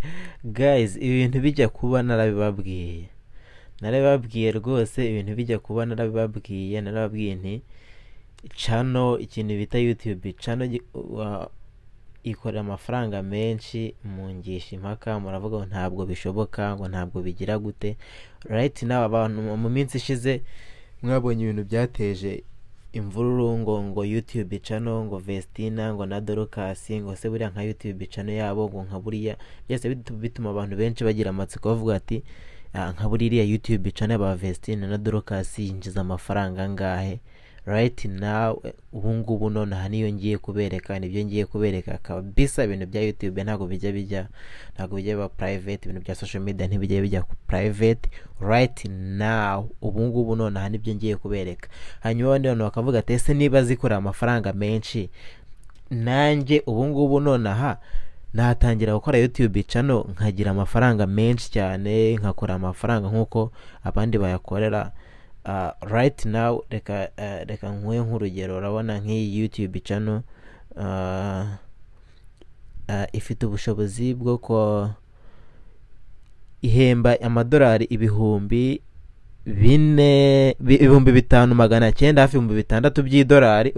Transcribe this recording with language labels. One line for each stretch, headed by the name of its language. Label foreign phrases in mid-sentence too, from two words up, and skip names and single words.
Kinyarwanda: guys, ibintu bijya kuba narabibabwiye rwose, ibintu bijya kuba narabibabwiye nti channel, ikintu bita YouTube channel ikorera amafaranga menshi, mungisha impaka muravuga ngo ntabwo bishoboka, ngo ntabwo bigira gute.
English: Right now
Kinyarwanda: abantu mu minsi ishize mwabonye ibintu byateje imvururu ngo YouTube channel, ngo Vestine, ngo na Dorcas, ngo se buriya nka YouTube channel yabo, ngo nka buriya byose bituma abantu benshi bagira amatsiko bavuga ati nka buriya YouTube channel ba Vestine na Dorcas yinjiza amafaranga angahe.
English: Right now
Kinyarwanda: ubu ngubu none aha niyo ngiye kubereka, nibyo ngiye kubereka kabisa. Ibintu bya YouTube ntabwo bijya biba private, ibintu bya
English: social media
Kinyarwanda: ntibijya bijya ku private.
English: Right now
Kinyarwanda: ubu ngubu none aha nibyo ngiye kubereka. Hanyuma abandi bantu bakavuga ati ese niba zikora amafaranga menshi, nanjye ubu ngubu none aha natangira gukora YouTube channel nkagira amafaranga menshi cyane, nkakora amafaranga nkuko abandi bayakorera.
English: Right now
Kinyarwanda: reka nkwe nk'urugero. Urabona nk'iyi YouTube channel ifite ubushobozi bwo ko ihemba amadolari ibihumbi 5,900 hafi 6,000 by'idolari.